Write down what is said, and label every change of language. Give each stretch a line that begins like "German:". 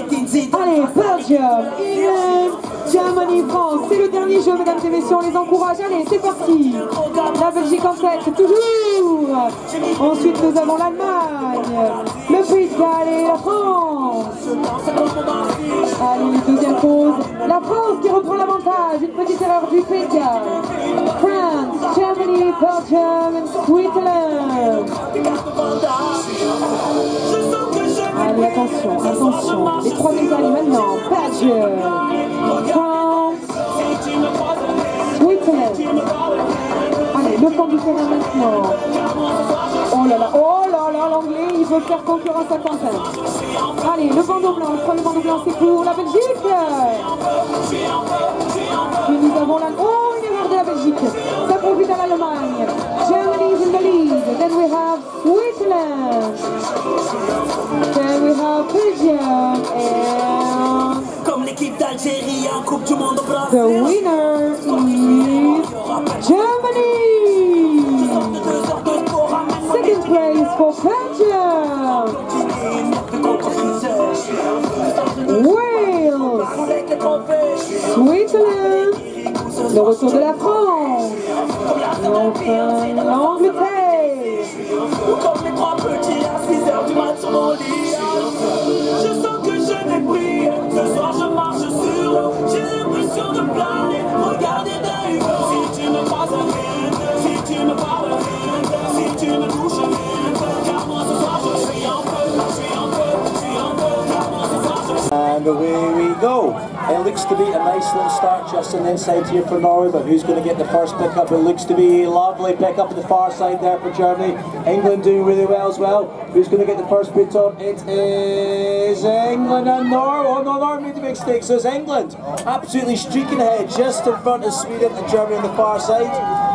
English: England. Allez, Belgium, England, Germany, France.
French: C'est le dernier jeu, mesdames et messieurs, on les encourage. Allez, c'est parti. La Belgique en tête, toujours. Ensuite, nous avons l'Allemagne, le Pays de Galles et la France. Allez, deuxième pause. La France qui reprend l'avantage. Une petite erreur du Pays de Galles.
English: France, Germany, Belgium and Switzerland.
French: Allez, attention, attention. Les trois médailles maintenant.
English: Belgium, France, Switzerland.
French: Allez, le fond du terrain maintenant. Oh là là, l'anglais, il veut faire concurrence à Quentin. Allez, le bandeau blanc, le premier bandeau blanc, c'est pour la Belgique. Puis nous avons la... Oh, une erreur de la Belgique. Ça profite à l'Allemagne.
English: Germany is in the lead. Then we have Switzerland. Then we have Belgium and...
French: Comme l'équipe d'Algérie en Coupe du Monde au Brésil.
English: The winner is Germany. Second place for Belgium. Wales. Switzerland.
French: Le retour de la France. Et enfin l'Angleterre. Comme les trois petits à 6h du mat sur mon lit. Je sens que je n'ai pris. Ce soir je marche sur l'eau. J'ai l'impression de planer. Regardez d'un hugo. Si tu me croises à rien, si tu me parles rien, si tu me touches rien, car moi ce soir je suis un peu, car moi ce soir je suis.
English: And away we go. It looks to be a nice little start just on the inside here for Norway, but who's going to get the first pickup? It looks to be a lovely pickup on the far side there for Germany. England doing really well as well. Who's going to get the first boots on? It is England and Norway. Oh no, Norway made the big mistake, so it's England. Absolutely streaking ahead just in front of Sweden and Germany on the far side.